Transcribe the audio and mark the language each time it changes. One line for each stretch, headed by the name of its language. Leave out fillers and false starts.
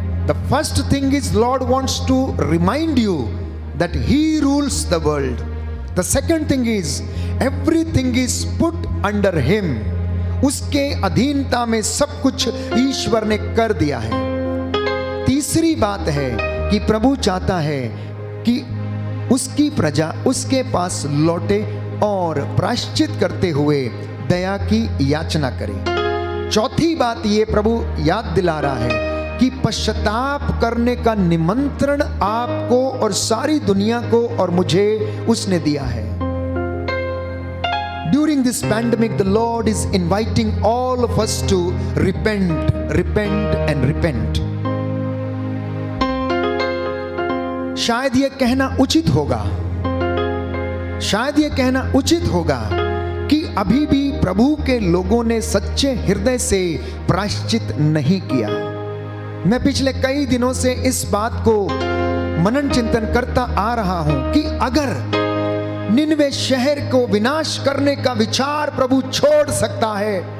English: The first thing is Lord wants to remind you that He rules the world. The second thing is everything is put under Him.
Hindi: उसके अधीनता में सब कुछ ईश्वर ने कर दिया है। तीसरी बात है कि प्रभु चाहता है कि उसकी प्रजा उसके पास लौटे और प्रायश्चित करते हुए दया की याचना करे। चौथी बात ये प्रभु याद दिला रहा है कि पश्चाताप करने का निमंत्रण आपको और सारी दुनिया को और मुझे उसने दिया है।
English: During this pandemic, the Lord is inviting all of us to repent, repent and repent.
Hindi: शायद ये कहना उचित होगा, शायद ये कहना उचित होगा कि अभी भी प्रभु के लोगों ने सच्चे हृदय से प्रायश्चित नहीं किया। मैं पिछले कई दिनों से इस बात को मनन चिंतन करता आ रहा हूं कि अगर निनवे शहर को विनाश करने का विचार प्रभु छोड़ सकता है,